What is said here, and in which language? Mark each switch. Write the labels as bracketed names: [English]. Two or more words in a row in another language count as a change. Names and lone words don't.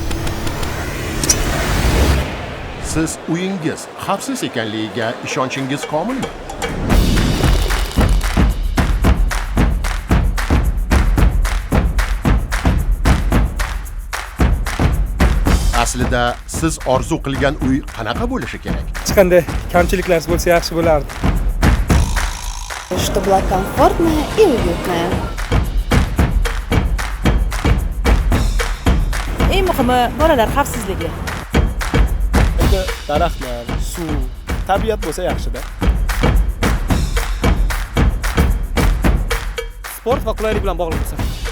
[Uzbek] Siz uyingiz xavfsiz ekanligiga ishonchingiz komilmi? Aslida siz orzu qilgan uy qanaqa bo'lishi kerak? Hech qanday kamchiliklar bo'lsa yaxshi bo'lardi. [Russian] Чтобы была комфортная и уютная. [Uzbek] Eng muhimi bolalar xavfsizligi. Endi daraxtlar, suv, tabiat bo'lsa yaxshi-da. Sport va qulaylik bilan bog'liq bo'lsa.